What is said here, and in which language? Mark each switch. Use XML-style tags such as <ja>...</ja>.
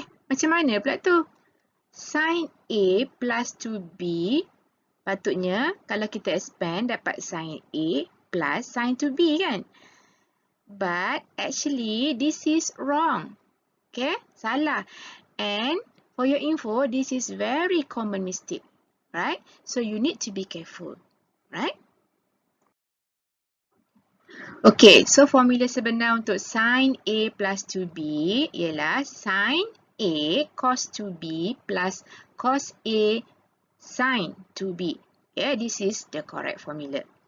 <ms>Macam mana pula tu? Sin A plus 2B, patutnya kalau kita expand dapat sin A plus sin 2B kan?</ms> <en>But actually this is wrong. Okay, salah. And for your info, this is very common mistake. Right? So you need to be careful. Right?</en> <ms>Okay, so formula sebenar untuk sin A plus 2B ialah sin A cos 2B plus cos A sin 2B.</ms> <en>Okay, this is the correct formula.</en>